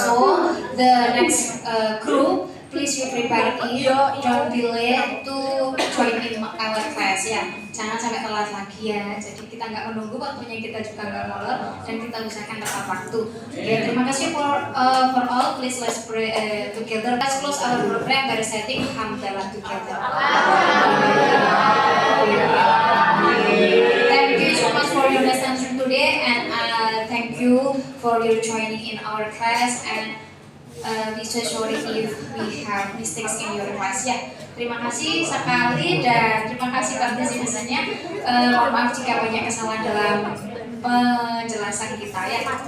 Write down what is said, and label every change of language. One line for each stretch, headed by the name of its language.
English: So the next group, please you prepare it. Don't be late to join in our class
Indonesian: ya. Jangan sampai telat lagi ya. Jadi kita nggak menunggu waktunya, kita juga nggak molor dan kita usahakan tepat waktu. Oke, terima kasih
English: for all. Please let's pray together. Let's close our program by reciting Hamdalah together. Thank you so much for your attention today, and thank you for your joining in our class, and we so sorry if we have mistakes in your class ya.
Indonesian: Terima kasih sekali dan terima kasih partisipasinya. Mohon maaf jika banyak kesalahan dalam penjelasan kita ya.